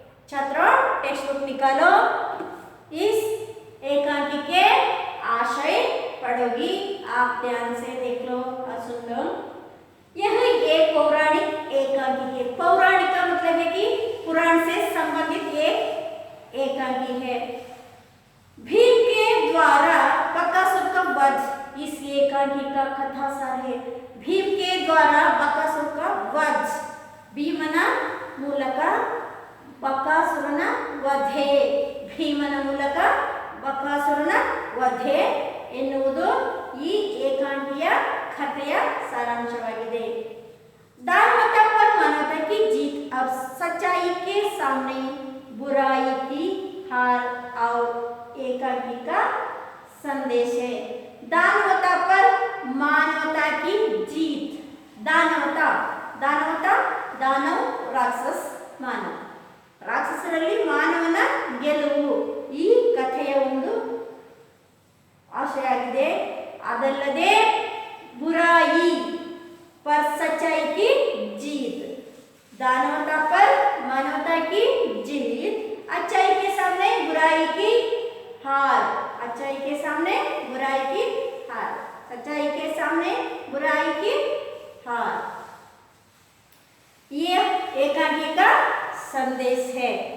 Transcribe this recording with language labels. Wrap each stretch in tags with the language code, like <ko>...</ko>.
<hi>छात्रों text book निकालो। इस एकांकी के आशय पढ़ोगी, आप ध्यान से देख लो और सुन लो। यह एक पौराणिक एकांकी है। पौराणिक का मतलब है कि पुराण से संबंधित एक एकांकी है। भीम के द्वारा बकासुर का वध इस एकांकी का कथा सार है। भीम के द्वारा बकासुर का वध,</hi> <kn>भीमನ ಮೂಲಕ ಬಕಾಸುರನ ವಧೆ, ಭೀಮನ ಮೂಲಕ ಬಕಾಸುರನ ವಧೆ ಎನ್ನುವುದು ಈ ಏಕಾಂಕಿಯ ಕಥೆಯ सारांशवाಗಿದೆ।</kn> <hi>दानवता पर मानवता की जीत। अब सच्चाई के सामने बुराई की हार और एकांकी का संदेश है। दानवता पर मानवता की जीत। दानवता, दानव राक्षस मानव,</hi> <kn>ರಾಕ್ಷಸರಲ್ಲಿ ಮಾನವನ ಗೆಲುವು ಈ ಕಥೆಯ ಒಂದು ಆಶಯ ಆಗಿದೆ। ಅದಲ್ಲದೆ</kn> <hi>बुराई पर सच्चाई की जीत, दानवता पर मानवता की जीत, अच्छाई के सामने बुराई की हार, अच्छाई के सामने बुराई की हार, सच्चाई के सामने बुराई की हार, ये एकांकी का संदेश है।</hi>